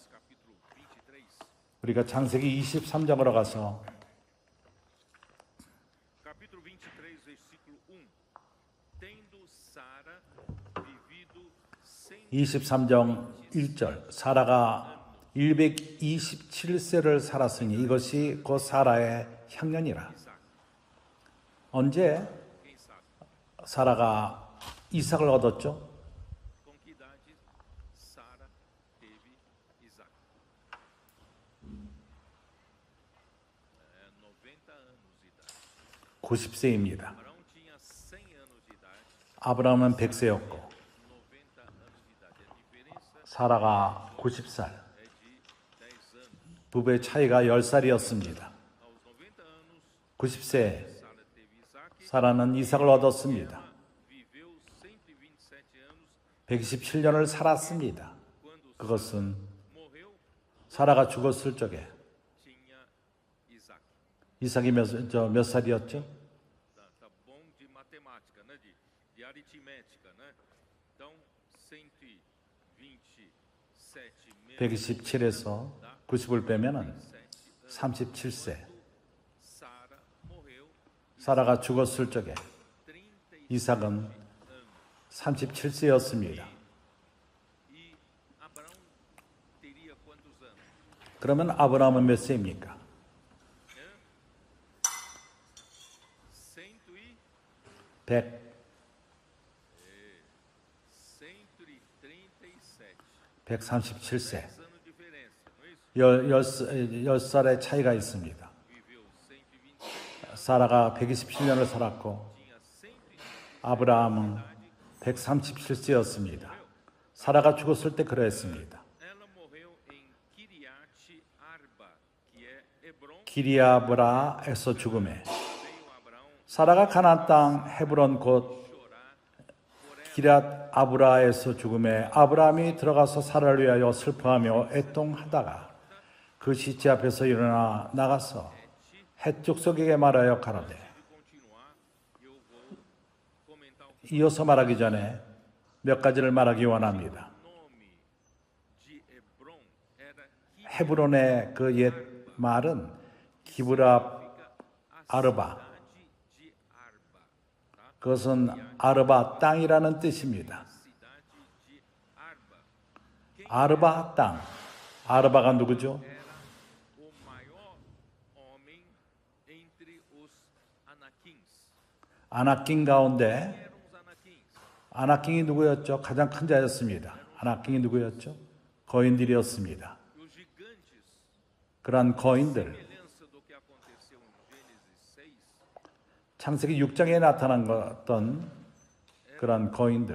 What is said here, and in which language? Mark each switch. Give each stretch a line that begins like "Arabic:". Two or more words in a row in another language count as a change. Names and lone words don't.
Korean: 우리가 창세기 23장으로 가서 23장 1절 사라가 127세를 살았으니 이것이 곧 사라의 향년이라. 언제 사라가 이삭을 얻었죠.
Portuguese: Com que idade Sara teve Isaac? 90 anos de idade.
Korean: 90세입니다.
Portuguese: Abraão tinha 100 anos de idade,
Korean: 아브라함은 100세였고
Portuguese: 90 anos de idade. A diferença
Korean: 사라가 90살.
Portuguese: é de 10 anos.
Korean: 부부의 차이가 10살이었습니다.
Portuguese: Aos 90 anos,
Korean: 90세
Portuguese: Sara teve Isaac.
Korean: 사라는 이삭을 얻었습니다.
Portuguese: Ela viveu 127 anos
Korean: 127년을 살았습니다.
Portuguese: quando
Korean: 그것은
Portuguese: morreu,
Korean: 사라가 죽었을 적에
Portuguese: tinha Isaac.
Korean: 이삭이 몇 살이었죠?
Portuguese: Tá bom de matemática, né? De aritmética, né? Então, 127 menos
Korean: 127에서 90을 빼면은 7 37세.
Portuguese: Sara morreu
Korean: 사라가 죽었을 적에 30 이삭은 37세였습니다.
Portuguese: e Abraão teria quantos anos?
Korean: 그러면 아브라함은 몇 세입니까?
Portuguese: 100, 137.
Korean: 137세.
Portuguese: 10 anos de diferença, não é isso?
Korean: 10살의 차이가 있습니다.
Portuguese: Viveu 127,
Korean: 사라가 127년을 살았고
Portuguese: tinha 127.
Korean: 아브라함은 137세였습니다. 사라가 죽었을 때 그러했습니다.
Portuguese: Ela morreu em Kiriat Arba, que é Hebron.
Korean: 기리아브라에서 죽음에
Portuguese: Veio Abraão
Korean: 사라가 가나안 땅 헤브론 곧
Portuguese: chorar por ela.
Korean: 기랏 아브라에서 죽음에 아브라함이 들어가서 사라를 위하여 슬퍼하며 애통하다가 그 시체 앞에서 일어나 나가서 헷 족속에게 말하여 가로되.
Portuguese: De continuar, eu vou comentar
Korean: 이어서 말하기 전에 몇 가지를 말하기 원합니다.
Portuguese: o nome de Hebron era
Korean: 헤브론의 그 옛 말은 기브라 아르바.
Portuguese: cidade de Arba, tá?
Korean: 그것은 아르바 땅이라는 뜻입니다.
Portuguese: Cidade de Arba.
Korean: 아르바 땅. 아르바가 누구죠?
Portuguese: Era o maior homem entre os Anaquins.
Korean: 아나킹 가운데
Portuguese: Eram os Anaquins.
Korean: 아나킹이 누구였죠? 가장 큰 자였습니다. 아나킹이 누구였죠? 거인들이었습니다.
Portuguese: E os gigantes,
Korean: 그러한 거인들,
Portuguese: semelhança do que aconteceu em Gênesis 6,
Korean: 창세기 6장에 나타난 어떤 그러한 거인들,